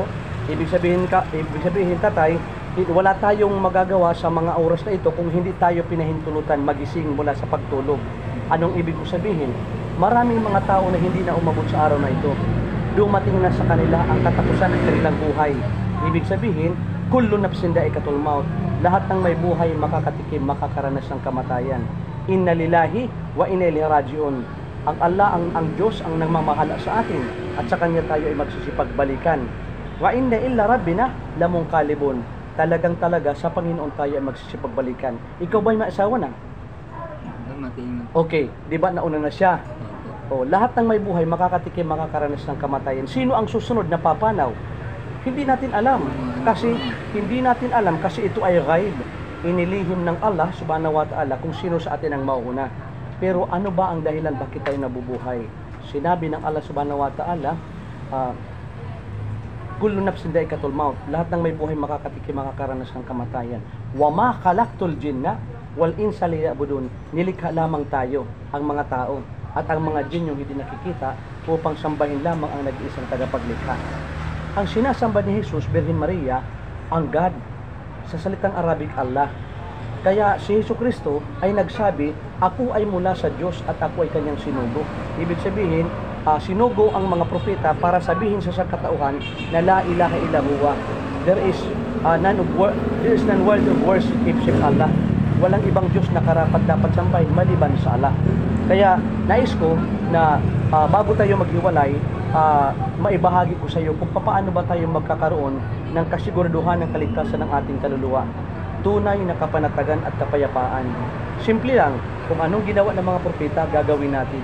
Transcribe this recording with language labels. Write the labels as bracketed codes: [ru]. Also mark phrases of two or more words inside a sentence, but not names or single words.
[tl] Ibig sabihin tatay, wala tayong magagawa sa mga oras na ito kung hindi tayo pinahintulutan magising mula sa pagtulog. Anong ibig sabihin? Maraming mga tao na hindi na umabot sa araw na ito. Dumating na sa kanila ang katapusan ng kanilang buhay. Ibig sabihin, [ar] كل نفس ذائقة الموت. [tl] Lahat ng may buhay makakatikim, makakaranas ng kamatayan. [ar] إنا لله وإنا إليه راجعون. [tl] Ang Allah, ang Diyos ang nagmamahala sa atin at sa Kanya tayo ay magsisipagbalikan. [ar] وإنا إلى ربنا لمنقلبون. [tl] Talaga sa Panginoon tayo ay magsisipagbalikan. Ikaw ba'y may asawa na? Okay, di ba nauna na siya? O, lahat ng may buhay makakatikim, makakaranas ng kamatayan. Sino ang susunod na papanaw? Hindi natin alam. Kasi ito ay ghaib. Inilihim ng Allah [ar] سبحانه وتعالى [tl] kung sino sa atin ang mauuna. Pero ano ba ang dahilan bakit tayo nabubuhay? Sinabi ng Allah [ar] سبحانه وتعالى, كل نفس ذائقة الموت. [tl] Lahat ng may buhay makakatikim, makakaranas ng kamatayan. Wa ma khalaqtul jinna wal insa liya'budun. Nilikha lamang tayo, ang mga tao, at ang mga jin yung hindi nakikita upang sambahin lamang ang nag-iisang tagapaglikha. Ang sinasamba ni Jesus, Birhen Maria, ang God, sa salitang Arabic Allah. Kaya si Jesucristo ay nagsabi, ako ay mula sa Diyos at ako ay kanyang sinugo. Ibig sabihin, sinugo ang mga propeta para sabihin sa katauhan na [ar] لا إله إلا هو. [en] There is none world of worship except Allah. [tl] Walang ibang Diyos na karapat dapat sambahin maliban sa Allah. Kaya nais ko na bago tayo maghiwalay, maibahagi ko sa iyo kung paano ba tayo magkakaroon ng kasiguraduhan ng kaligtasan ng ating kaluluwa. Tunay na kapanatagan at kapayapaan. Simple lang, kung anong ginawa ng mga propeta, gagawin natin.